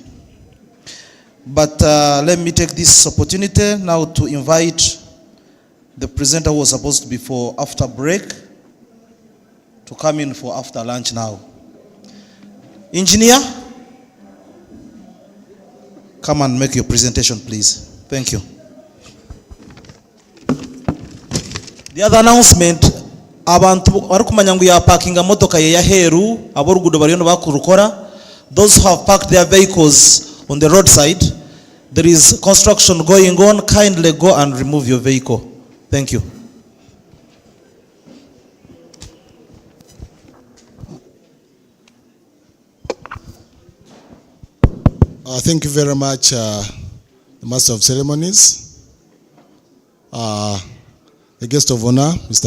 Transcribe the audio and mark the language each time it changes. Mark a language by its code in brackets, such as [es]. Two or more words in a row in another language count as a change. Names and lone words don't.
[en] But let me take this opportunity now to invite the presenter who was supposed to be for after break to come in for after lunch now. Engineer, come and make your presentation, please. Thank you. The other announcement, [nyn] abantu barikumanya ngu ya parking motoka ya heru aborugudo bariyo bakurukora. [en] Those who have parked their vehicles on the roadside, there is construction going on. Kindly go and remove your vehicle. Thank you. Thank you very much, the Master of Ceremonies, the guest of honor, Mr.